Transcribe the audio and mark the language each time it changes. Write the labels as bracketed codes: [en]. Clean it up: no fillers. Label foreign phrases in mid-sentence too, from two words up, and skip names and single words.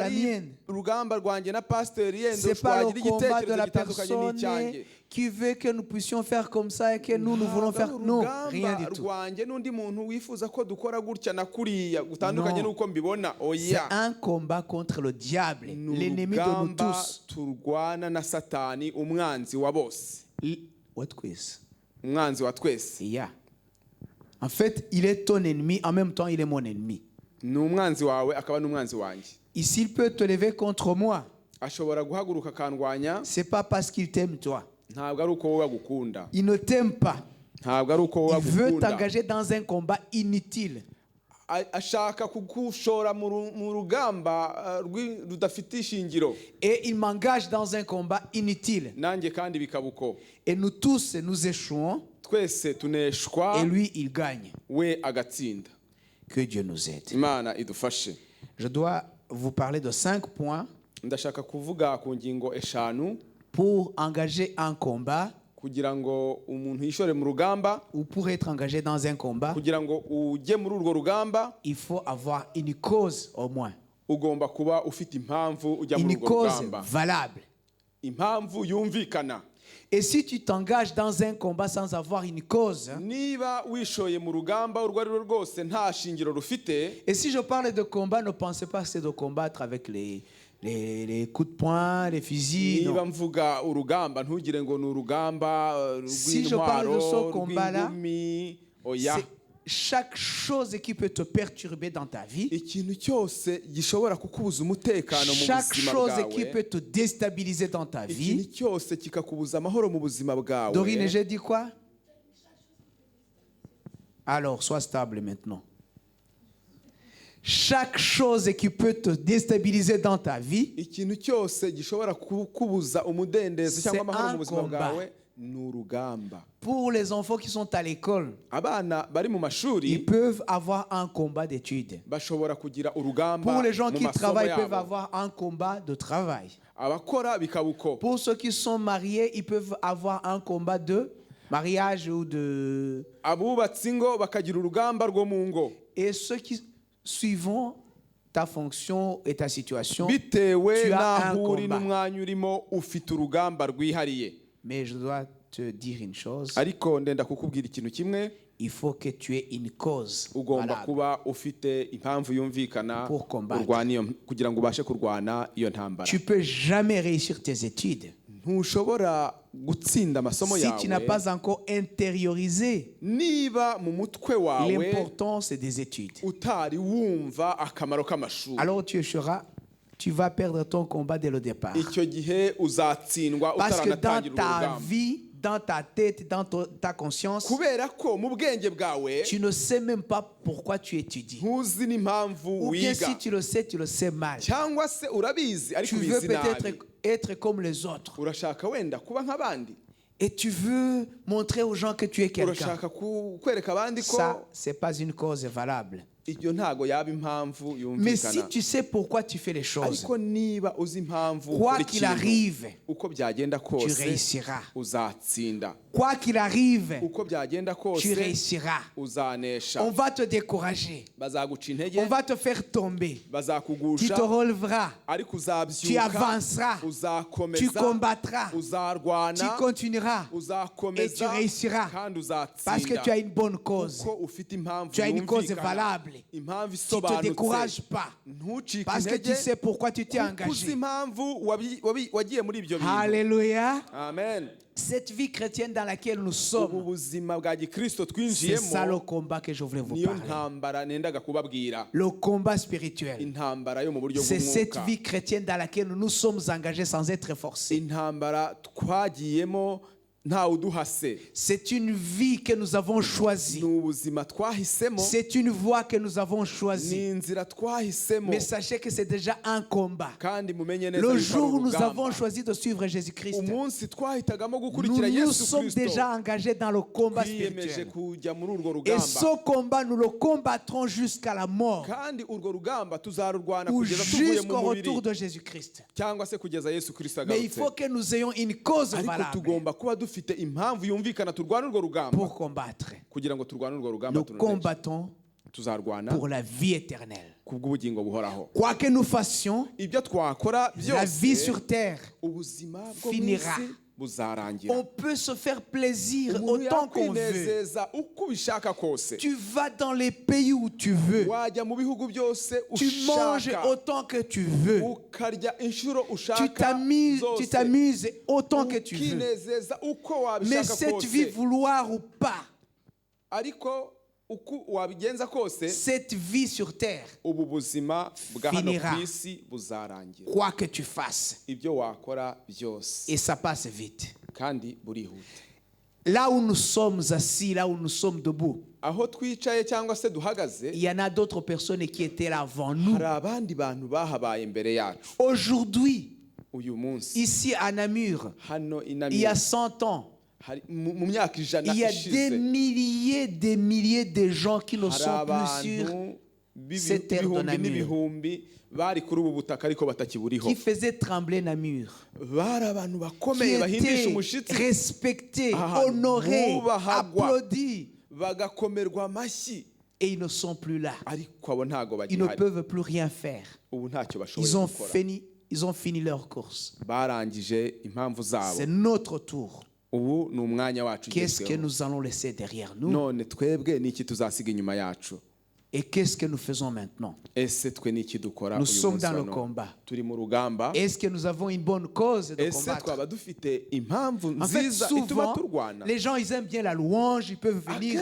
[rw] ari [fr] mienne. [rw] urugamba rwanjye na pasiteri yenda [fr] C'est pas le [rw] twagira [fr] combat de [rw] igitekerezo [fr] la [rw] gitandukanye [fr] personne [rw] n'icyanjye. [fr] qui veut que nous puissions faire comme ça et que nous voulons faire. Non, rien du tout. [rw] rwanjye n'undi muntu wifuza ko dukora gutya na kuriya gutandukanye n'uko mbibona. [fr] C'est [rw] Oya, [fr] un combat contre le diable, [rw] ni [fr] l'ennemi de nous [rw] urugamba [fr] tous. [rw] turwana na Satani, umwanzi wa bose, [en] What quiz? [rw] umwanzi wa twese. Yeah. [fr] En fait, il est ton ennemi, en même temps, il est mon ennemi. [rw] Ni umwanzi wawe akaba n'umwanzi wanjye. [fr] Et s'il peut te lever contre moi, [rw] Ashobora guhaguruka akandwanya, [fr] c'est pas parce qu'il t'aime toi. [rw] ntabwo ari uko wowe agukunda. [fr] Il ne t'aime pas. [rw] Ntabwo ari uko wowe [fr] Il veut [rw] agukunda. [fr] t'engager dans un combat inutile. [rw] Ashaka kugushora mu rugamba rudafite ishingiro. [fr] Et il m'engage dans un combat inutile. [rw] Nanjye kandi bikaba uko. [fr] Et nous tous, nous échouons. [rw] Twese tuneshwa, [fr] Et lui, il gagne. [rw] we agatsinda. [fr] Que Dieu nous aide. [rw] Imana idufashe. [fr] Je dois vous parler de 5 points [rw] Ndashaka kuvuga ku ngingo eshanu [fr] pour engager un combat [rw] kugira ngo umuntu yishore mu rugamba, [fr] ou pour être engagé dans un combat. [rw] kugira ngo ujye muri urwo rugamba [fr] Il faut avoir une cause au moins. [rw] ugomba kuba ufite impamvu ujya muri [fr] une [rw] urwo [fr] cause [rw] rugamba, [fr] valable. [rw] impamvu yumvikana. [fr] Et si tu t'engages dans un combat sans avoir une cause, [rw] Niba wishoye mu rugamba urwo ari rwo rwose nta shingiro rufite, [fr] et si je parle de combat, ne pensez pas que c'est de combattre avec les coups de poing, les fusils. [rw] niba [fr] Non. [rw] mvuga urugamba ntugire ngo ni urugamba [fr] Si je parle de ce [rw] rw'intwaro [fr] combat-là, [rw] rw'ingumi. Oya, [fr] C'est chaque chose qui peut te perturber dans ta vie, [rw] ikintu cyose gishobora kukubuza umutekano mu [fr] chaque [rw] buzima [fr] chose qui [rw] bwawe, [fr] peut te déstabiliser dans ta [rw] ikintu [fr] vie. [rw] cyose kikakubuza amahoro mu buzima bwawe. [fr] Dorine, j'ai dit quoi? Alors, sois stable maintenant. Chaque chose qui peut te déstabiliser dans ta vie, [rw] Ikintu cyose gishobora kukubuza umudendezo cyangwa [fr] C'est [rw] amahoro [fr] un [rw] mu buzima [fr] combat. [rw] bwawe ni urugamba. [fr] pour les enfants qui sont à l'école, [rw] Abana bari mu mashuri [fr] ils peuvent avoir un combat d'études. [rw] bashobora kugira urugamba [fr] Pour les gens [rw] mu [fr] qui [rw] masomo [fr] travaillent, ils peuvent [rw] yabo. [fr] avoir un combat de travail. [rw] Abakora bikaba uko. [fr] Pour ceux qui sont mariés, ils peuvent avoir un combat de mariage ou de... [rw] Abubatse ingo bakagira urugamba rwo mu ngo. [fr] Et ceux qui suivent ta fonction et ta situation, [rw] Bitewe [fr] tu as un [rw] n'aho uri [fr] combat. [rw] n'umwanya urimo ufite urugamba rwihariye. [fr] Mais je dois te dire une chose, [rw] Ariko ndenda kukubwira ikintu kimwe, [fr] il faut que tu aies une cause [rw] ugomba [fr] valable. [rw] kuba ufite impamvu yumvikana [fr] Pour combattre. [rw] kugira ngo ubashe kurwana iyo ntambara. [fr] Tu peux jamais réussir tes études [rw] Ntushobora gutsinda amasomo [fr] si tu n'as [rw] yawe [fr] pas encore intériorisé [rw] niba mu mutwe wawe [fr] l'importance des études. [rw] utari wumva akamaro k'amashuri. [fr] Alors tu vas perdre ton combat dès le départ. [rw] Icyo gihe uzatsindwa [fr] Parce que dans [rw] utaranatangira [fr] ta [rw] urugamba. [fr] vie, dans ta tête, dans ta conscience, [rw] Kubera ko mu bwenge bwawe [fr] tu ne sais même pas pourquoi tu étudies. [rw] ntuzi n'impamvu [fr] Ou bien [rw] wiga, [fr] si tu le sais mal. [rw] cyangwa se urabizi ariko [fr] Tu veux [rw] ubizi nabi. [fr] peut-être être comme les autres. [rw] Urashaka wenda kuba nk'abandi, [fr] Et tu veux montrer aux gens que tu es quelqu'un. [rw] urashaka kwereka abandi ko [fr] Ça, c'est pas une cause valable. [rw] ibyo ntago yaba impamvu [fr] Mais si [rw] yumvikana. [fr] tu sais pourquoi tu fais les choses, [rw] Ariko niba uzi impamvu [fr] quoi [rw] buri [fr] qu'il [rw] kintu, [fr] arrive, [rw] uko byagenda [fr] tu [rw] kose [fr] réussiras. [rw] uzatsinda. [fr] Quoi qu'il arrive, [rw] Uko byagenda [fr] tu [rw] kose [fr] réussiras. [rw] uzanesha. [fr] On va te décourager. [rw] Bazaguca intege, [fr] On va te faire tomber. Tu [rw] bazakugusha, [fr] te relèveras. [rw] ariko [fr] Tu [rw] uzabyuka, [fr] avanceras. Tu [rw] uzakomeza, [fr] combattras. Tu [rw] uzarwana, [fr] continueras. Et tu [rw] uzakomeza [fr] réussiras. [rw] kandi [fr] Parce que tu [rw] uzatsinda. [fr] as une bonne cause. [rw] Kuko ufite impamvu [fr] Tu as une cause [rw] yumvikana, [fr] valable. [rw] impamvu [fr] Tu ne te décourages [rw] isobanutse. [fr] pas. [rw] Ntucike [fr] Parce que tu [rw] intege, [fr] sais pourquoi tu t'es [rw] kuko uzi [fr] engagé. [rw] impamvu wagiye muri ibyo bintu. [fr] Alléluia. [rw] Amen. [fr] Cette vie chrétienne dans laquelle nous [rw] Ubu [fr] sommes, [rw] buzima bwa gikristo [fr] c'est ça le [rw] twinjiyemo [fr] combat que je voulais vous [rw] niyo [fr] parler. [rw] ntambara nendaga kubabwira. [fr] Le combat spirituel. [rw] Intambara yo mu buryo [fr] C'est cette [rw] bw'umwuka. [fr] vie chrétienne dans laquelle nous sommes engagés sans être forcés. [rw] Intambara twagiyemo ntawe uduhase. [fr] C'est une vie que nous avons [rw] Ni [fr] choisie. [rw] ubuzima twahisemo, [fr] C'est une voie que nous avons [rw] ni [fr] choisie. [rw] inzira twahisemo. [fr] Mais sachez que c'est déjà un combat. [rw] Kandi mumenye neza [fr] Le [rw] yuko ari [fr] jour où nous [rw] urugamba. [fr] avons choisi de suivre Jésus-Christ, [rw] Umunsi twahitagamo [fr] nous [rw] gukurikira [fr] nous [rw] Yesu [fr] sommes [rw] Kristo, [fr] déjà engagés dans le combat [rw] twiyemeje [fr] spirituel. [rw] kujya muri urwo [fr] Et [rw] rugamba. [fr] ce combat, nous le combattrons jusqu'à la mort [rw] Kandi urwo rugamba tuzarurwana [fr] ou [rw] kugeza tuvuye mu [fr] jusqu'au [rw] mubiri, [fr] retour de Jésus-Christ. [rw] cyangwa se kugeza Yesu Kristo [fr] Mais il [rw] agarutse. [fr] faut que nous ayons une cause [rw] Ariko [fr] valable [rw] tugomba kuba dufite impamvu yumvikana turwana urwo rugamba. [fr] pour combattre. [rw] Kugira ngo turwane urwo rugamba [fr] Nous [rw] turuneshe. [fr] combattons [rw] Tuzarwana [fr] pour la vie éternelle. [rw] kubw'ubugingo buhoraho. [fr] Quoi que nous fassions, [rw] Ibyo twakora [fr] la vie [rw] byose [fr] sur terre, [rw] ubuzima bwo mu [fr] finira. [rw] isi buzarangira. [fr] on peut se faire plaisir [rw] Umuntu [fr] autant qu'on veut. [rw] yakwinezeza uko ubishaka kose. [fr] Tu vas dans les pays où tu veux. [rw] Wajya mu bihugu byose [fr] Tu manges [rw] ushaka, [fr] autant que tu veux. [rw] ukarya inshuro [fr] Tu [rw] ushaka [fr] t'amuses, [rw] zose, [fr] autant que tu veux. [rw] ukinezeza uko [fr] Mais [rw] wabishaka [fr] cette vie, [rw] kose. [fr] vouloir ou pas, [rw] Ariko uko wabigenza kose, [fr] cette vie sur terre, [rw] ubu buzima bwa hano [fr] finira. [rw] ku isi buzarangira. [fr] quoi que tu fasses, [rw] Ibyo wakora byose [fr] et ça passe vite. [rw] kandi burihuta. [fr] Là où nous sommes assis, là où nous sommes debout, [rw] Aho twicaye cyangwa se duhagaze, [fr] il y en a d'autres personnes qui étaient là avant nous. [rw] hari abandi bantu bahabaye imbere yacu. [fr] Aujourd'hui, [rw] Uyu munsi [fr] ici à Namur, [rw] hano [fr] il y [rw] inamira [fr] a 100 ans, [rw] mu myaka ijana [fr] il y a des milliers de gens qui ne [rw] hari [fr] sont plus sur [rw] abantu [fr] cette terre de [rw] ibihumbi [fr] Namur, [rw] n'ibihumbi bari kuri ubu butaka ariko batakiburiho. [fr] qui faisaient trembler Namur, [rw] Bari abantu [fr] qui [rw] bakomeye bahindisha [fr] étaient [rw] umushitsi, [fr] respectés, [rw] ahantu [fr] honorés, [rw] bubahagwa, [fr] applaudis. [rw] bagakomerwa amashyi. [fr] et ils ne sont plus là. [rw] ariko abo ntago [fr] Ils ne [rw] bagihari, [fr] peuvent plus rien faire. [rw] ubu ntacyo bashoboye [fr] Ils ont [rw] gukora, [fr] fini leur course. [rw] barangije impamvu zabo. [fr] C'est notre tour. [rw] Ubu ni umwanya wacu [fr] Qu'est-ce que [rw] ugezweho. [fr] nous allons laisser derrière nous? [rw] None twebwe ni iki tuzasiga inyuma yacu? [fr] Et qu'est-ce que nous faisons maintenant? [rw] Ese twe ni iki dukora [fr] Nous [rw] uyu [fr] sommes [rw] munsi [fr] dans le [rw] wa none? [fr] combat. [rw] Turi mu rugamba. [fr] Est-ce que nous avons une bonne cause de [rw] Ese [fr] combattre? [rw] twaba dufite impamvu [fr] En fait, [rw] nziza ituma [fr] souvent, [rw] turwana? [fr] les gens, ils aiment bien la louange, ils peuvent venir